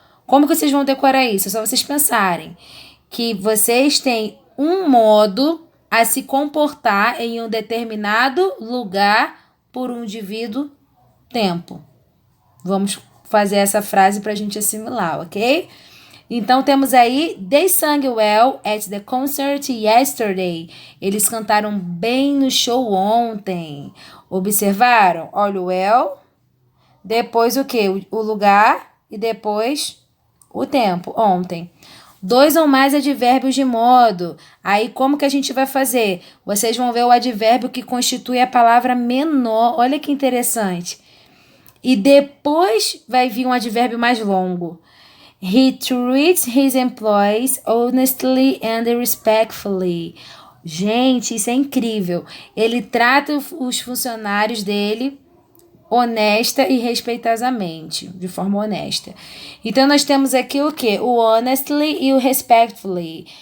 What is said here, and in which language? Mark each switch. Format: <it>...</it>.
<pt>Como que vocês vão decorar isso? É só vocês pensarem que vocês têm um modo a se comportar em um determinado lugar por um indivíduo tempo. Vamos fazer essa frase para a gente assimilar, ok? Então, temos aí,</pt> <en>they sang well at the concert yesterday.</en> <pt>Eles cantaram bem no show ontem. Observaram? Olha o well, depois o quê? O lugar e depois o tempo, ontem. 2 ou mais advérbios de modo. Aí, como que a gente vai fazer? Vocês vão ver o advérbio que constitui a palavra menor. Olha que interessante. E depois vai vir um advérbio mais longo.</pt> <en>He treats his employees honestly and respectfully.</en> <pt>Gente, isso é incrível. Ele trata os funcionários dele honesta e respeitosamente, de forma honesta. Então, nós temos aqui o quê? O honestly e o respectfully.</pt>